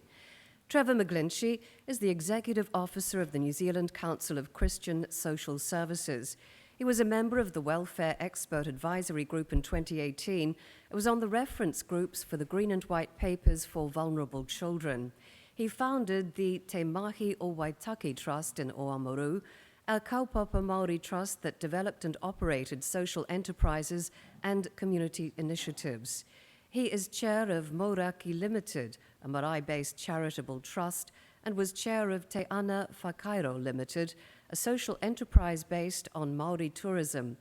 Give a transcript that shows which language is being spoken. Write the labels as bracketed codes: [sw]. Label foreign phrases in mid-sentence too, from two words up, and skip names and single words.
[en] Trevor Mcglinchey is the Executive Officer of the New Zealand Council of Christian Social Services. He was a member of the Welfare Expert Advisory Group in 2018 and was on the reference groups for the Green and White Papers for Vulnerable Children. He founded the Te Mahi o Waitaki Trust in Oamaru, a [mi] kaupapa Māori [en] trust that developed and operated social enterprises and community initiatives. He is chair of Mauraki Limited, a marae-based charitable trust, and was chair of Te Ana Whakairo Limited, a social enterprise based on Māori tourism.